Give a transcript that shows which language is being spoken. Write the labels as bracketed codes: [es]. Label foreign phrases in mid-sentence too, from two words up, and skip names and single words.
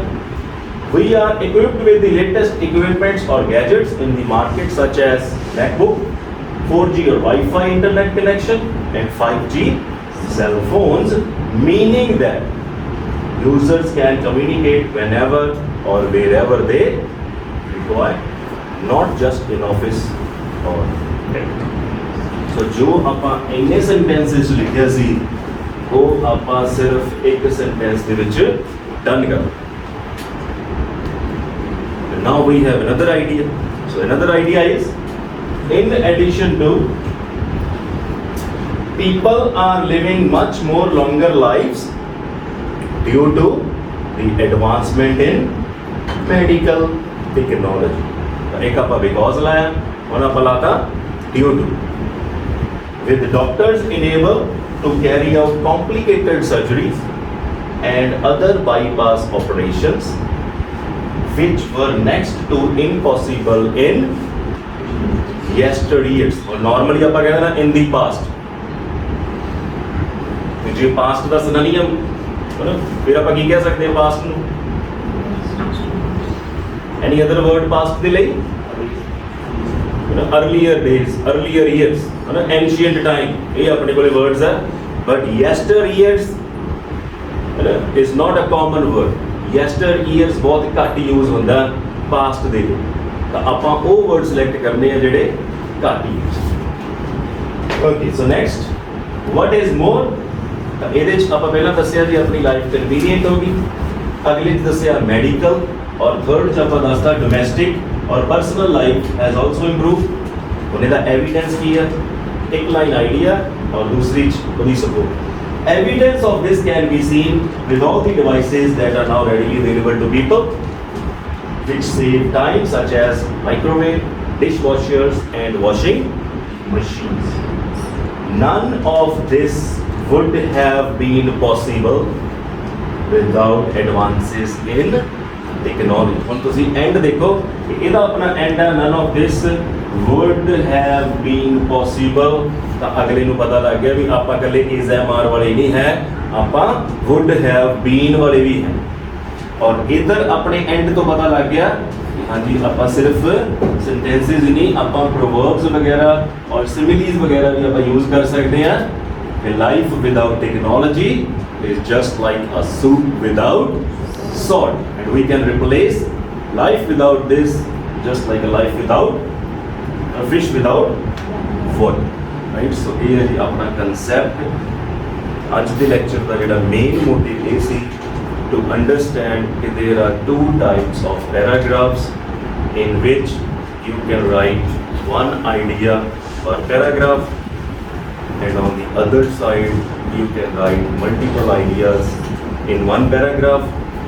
[en] We are equipped with the latest equipments or gadgets in the market such as MacBook, 4G or Wi-Fi internet connection and 5G cell phones, meaning that users can communicate whenever or wherever they require, not just in office or at. [pa] So जो ਆਪਾਂ ਇੰਨੇ sentences ਲਿਖਿਆ ਸੀ ਉਹ ਆਪਾਂ ਸਿਰਫ ਇੱਕ sentence ਦੇ ਵਿੱਚ done ਕਰ। [en] Now we have another idea. So another idea is, in addition to people are living much more longer lives due to the advancement in medical technology. [hi] एक आपा because लाया, और आपा लाता due to. [en] With doctors enable to carry out complicated surgeries and other bypass operations which were next to impossible in yesteryears. [hi] और normally आपा कहते हैं ना [en] in the past. [hi] जो past का synonym है ना, फिर आपा की कह सकते हैं past ਨੂੰ? [en] Any other word past [pa] ਦੇ ਲਈ? [en] Earlier days, earlier years, ancient time, [pa] ਇਹ ਆਪਣੇ ਕੋਲੇ words ਹੈ। [en] But yesteryears is not a common word. [pa] Yesteryears ਬਹੁਤ ਘੱਟ use ਹੁੰਦਾ past ਦੇ ਲਈ, ਤਾਂ ਆਪਾਂ ਉਹ word select ਕਰਨੇ ਆ ਜਿਹੜੇ ਘੱਟ use। [en] Okay, so next, what is more [pa] ਤਾਂ ਇਹਦੇ 'ਚ ਆਪਾਂ ਪਹਿਲਾਂ ਦੱਸਿਆ ਜੀ ਆਪਣੀ [en] life convenient [pa] ਹੋ ਗਈ, ਅਗਲੇ 'ਚ ਦੱਸਿਆ ਮੈਡੀਕਲ, ਔਰ ਥਰਡ 'ਚ ਆਪਾਂ ਦੱਸਤਾ ਡੋਮੈਸਟਿਕ ਔਰ [en] personal life has also improve. [pa] ਹੁਣ ਇਹਦਾ ਐਵੀਡੈਂਸ ਕੀ ਹੈ? ਇੱਕ ਲਾਈਨ ਆਈਡੀਆ ਔਰ ਦੂਸਰੀ 'ਚ ਉਹਦੀ ਸਪੋਰਟ। [en] Evidence of this can be seen with all the devices that are now readily available to people, which save time, such as microwave, dishwashers, and washing machines. None of this would have been possible without advances in technology. [pa] ਹੁਣ ਤੁਸੀਂ end ਦੇਖੋ ਕਿ ਇਹਦਾ ਆਪਣਾ end ਹੈ [en] none of this would have been possible। [pa] ਤਾਂ ਅਗਲੇ ਨੂੰ ਪਤਾ ਲੱਗ ਗਿਆ ਵੀ ਆਪਾਂ ਇਕੱਲੇ [en] is am are [pa] ਵਾਲੇ ਨਹੀਂ ਹੈ, ਆਪਾਂ [en] would have been [pa] ਵਾਲੇ ਵੀ ਹੈ। ਔਰ ਇਧਰ ਆਪਣੇ end ਤੋਂ ਪਤਾ ਲੱਗ ਗਿਆ ਕਿ ਹਾਂਜੀ ਆਪਾਂ ਸਿਰਫ sentences ਹੀ ਨਹੀਂ, ਆਪਾਂ proverbs ਵਗੈਰਾ ਔਰ similes ਵਗੈਰਾ ਵੀ ਆਪਾਂ use ਕਰ ਸਕਦੇ ਹਾਂ। [en] A life without technology is just like a soup without salt, and we can replace life without this just like a life without a fish without water, right? So [pa] ਇਹ ਹੈ ਜੀ ਆਪਣਾ concept। ਅੱਜ ਦੇ ਲੈਕਚਰ ਦਾ ਜਿਹੜਾ ਮੇਨ ਮੋਟਿਵ ਇਹ ਸੀ [en] to understand that there are two types of paragraphs in which you can write one idea per paragraph, and on the other side you can write multiple ideas in one paragraph।